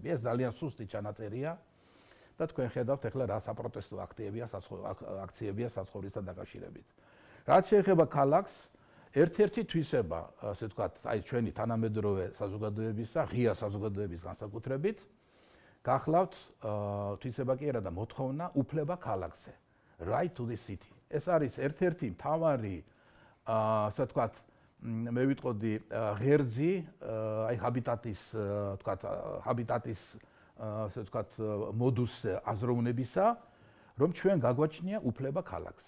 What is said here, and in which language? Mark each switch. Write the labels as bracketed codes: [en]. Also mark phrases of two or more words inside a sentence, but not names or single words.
[ka] ეს ძალიან სუსტი ჩანაწერია და თქვენ ხედავთ ახლა რა საპროტესტო აქციებია საცხოვრისთან დაკავშირებით. რაც შეეხება ქალაქს, ერთ-ერთი თვისება, ასე ვთქვათ, აი ჩვენი თანამედროვე საზოგადოებისა, ღია საზოგადოების განსაკუთრებით, გახლავთ თვისება კი არა და მოთხოვნა უფლება ქალაქზე. [en] Right to the city. [ka] ეს არის ერთ-ერთი მთავარი, ასე ვთქვათ, მე ვიტყოდი ღერძი, აი ჰაბიტატის, ასე ვთქვათ, მოდუსზე აზროვნებისა, რომ ჩვენ გაგვაჩნია უფლება ქალაქზე.